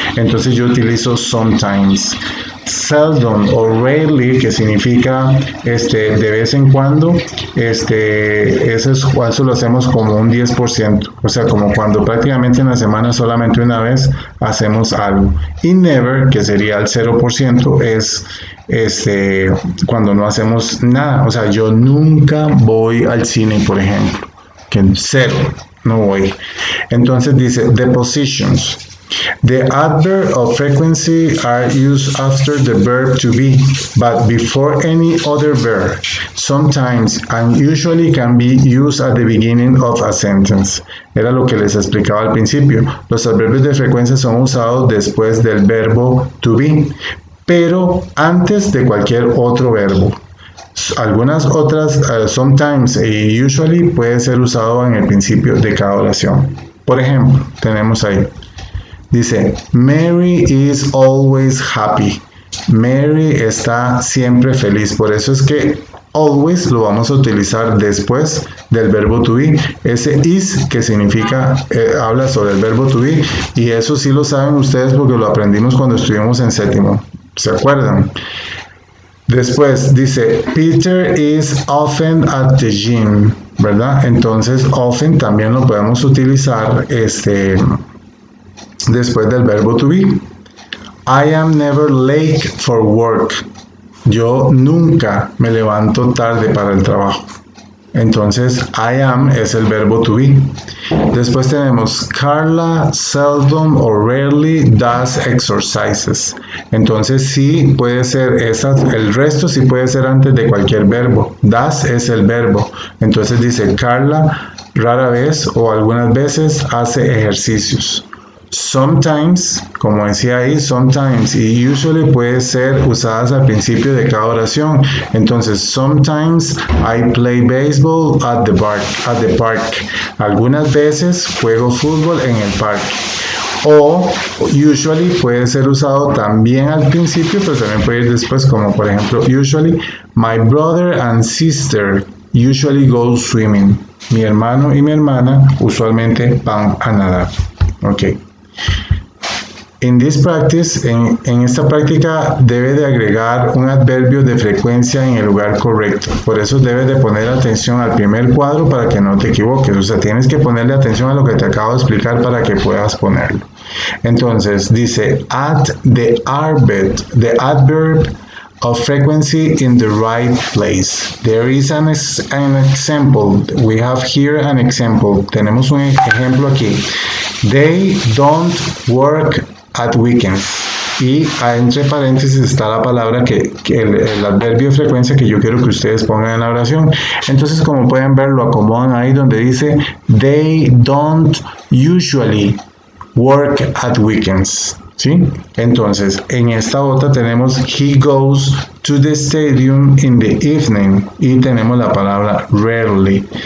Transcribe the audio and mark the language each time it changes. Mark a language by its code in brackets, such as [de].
[es] Entonces yo utilizo sometimes. Seldom o rarely, que significa de vez en cuando, eso lo hacemos como un 10%, o sea, como cuando prácticamente en la semana solamente una vez hacemos algo. Y never, que sería el 0%, es cuando no hacemos nada. O sea, yo nunca voy al cine, por ejemplo, que cero, no voy. Entonces dice [en] the positions. The adverb of frequency are used after the verb to be, but before any other verb. Sometimes and usually can be used at the beginning of a sentence. [es] Era lo que les explicaba al principio. Los adverbios de frecuencia son usados después del verbo to be, pero antes de cualquier otro verbo. Algunas otras, sometimes y usually, puede ser usado en el principio de cada oración. Por ejemplo, tenemos ahí. [en] Dice, Mary is always happy. [es] Mary está siempre feliz. Por eso es que always lo vamos a utilizar después del verbo to be. Ese is que significa, habla sobre el verbo to be. Y eso sí lo saben ustedes porque lo aprendimos cuando estuvimos en séptimo. ¿Se acuerdan? [en] Después dice, Peter is often at the gym. [es] ¿Verdad? Entonces, often también lo podemos utilizar después del verbo to be. [en] I am never late for work. [es] Yo nunca me levanto tarde para el trabajo. Entonces, I am es el verbo to be. Después tenemos [en] Carla seldom or rarely does exercises. [es] Entonces, sí puede ser el resto sí puede ser antes de cualquier verbo. Does es el verbo. Entonces dice, Carla rara vez o algunas veces hace ejercicios. Sometimes, como decía ahí, sometimes y usually puede ser usadas al principio de cada oración. [en] Entonces, sometimes I play baseball at the park. [es] Algunas veces juego fútbol en el parque. O usually puede ser usado también al principio, pero también puede ir después, como por ejemplo, [en] usually my brother and sister usually go swimming. [es] Mi hermano y mi hermana usualmente van a nadar. Ok. [en] In this practice, [es] en esta práctica debe de agregar un adverbio de frecuencia en el lugar correcto. Por eso debes de poner atención al primer cuadro para que no te equivoques. O sea, tienes que ponerle atención a lo que te acabo de explicar para que puedas ponerlo. [en] Entonces, dice, add the adverb of frequency in the right place. There is an example. We have here an example. [es] Tenemos un ejemplo aquí. [en] They don't work at weekends. [es] Y entre paréntesis está la palabra el adverbio de frecuencia que yo quiero que ustedes pongan en la oración. Entonces, como pueden ver, lo acomodan ahí donde dice [en] they don't usually work at weekends. [es] ¿Sí? Entonces, en esta otra tenemos [en] he goes to the stadium in the evening [es] y tenemos la palabra rarely.